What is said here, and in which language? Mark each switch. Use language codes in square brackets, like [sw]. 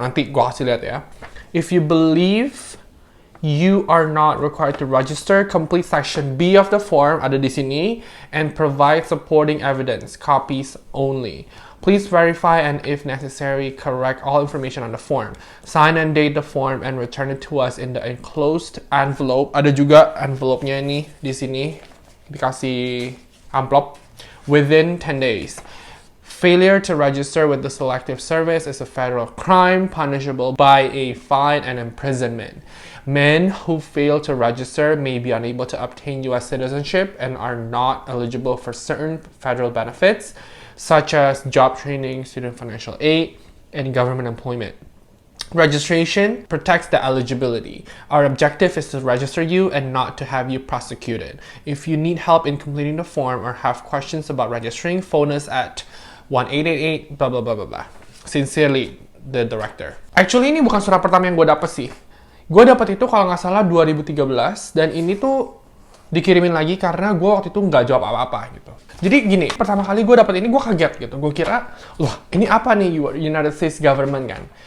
[id] Nanti gua kasih lihat ya. [en] If you believe you are not required to register, complete Section B of the form, [id] ada di sini, [en] and provide supporting evidence, copies only. Please verify and, if necessary, correct all information on the form. Sign and date the form and return it to us in the enclosed envelope. [id] Ada juga envelope-nya ini di sini. Dikasih amplop [en] within 10 days. Failure to register with the Selective Service is a federal crime punishable by a fine and imprisonment. Men who fail to register may be unable to obtain U.S. citizenship and are not eligible for certain federal benefits, such as job training, student financial aid, and government employment. Registration protects the eligibility. Our objective is to register you and not to have you prosecuted. If you need help in completing the form or have questions about registering, phone us at 1-888 blah blah blah blah blah. Sincerely, the director. [id] Actually, ini bukan surat pertama yang gue dapet sih. Gue dapet itu kalau nggak salah 2013, dan ini tuh dikirimin lagi karena gue waktu itu nggak jawab apa-apa gitu. Jadi gini, pertama kali gue dapet ini gue kaget gitu. Gue kira, wah ini apa nih United States Government kan?